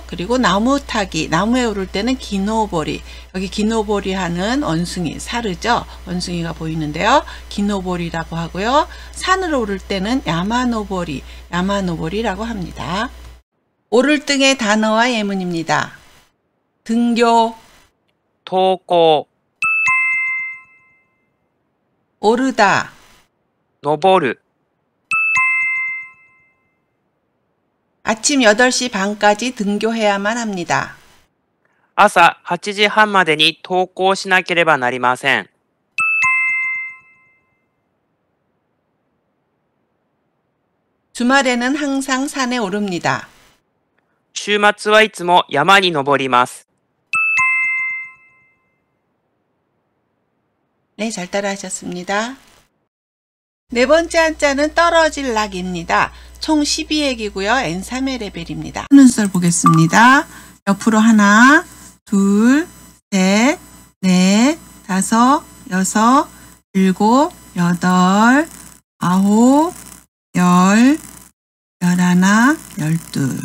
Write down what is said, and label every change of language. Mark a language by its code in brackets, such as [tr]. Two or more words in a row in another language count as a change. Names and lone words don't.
[ko] 그리고 나무 타기, 나무에 오를 때는 기노보리. 여기 기노보리 하는 원숭이, 사르죠. 원숭이가 보이는데요. 기노보리라고 하고요. 산으로 오를 때는 야마노보리라고 합니다. 오를 등의 단어와 예문입니다. 등교, [ja] 登校、 [ko] 오르다, [ja] 登る、 [ko] 아침 8시 반까지 등교해야만 합니다. [ja] 朝8時半までに登校しなければなりません。 [ko] 주말에는 항상 산에 오릅니다. [ja] 週末はいつも山に登ります。 [ko] 네, 잘 따라하셨습니다. 네 번째 한자는 떨어질 낙입니다. 총 12액이고요. N3의 레벨입니다. 순서를 보겠습니다. 옆으로 하나, 둘, 셋, 넷, 다섯, 여섯, 일곱, 여덟, 아홉, 열, 열하나, 열둘.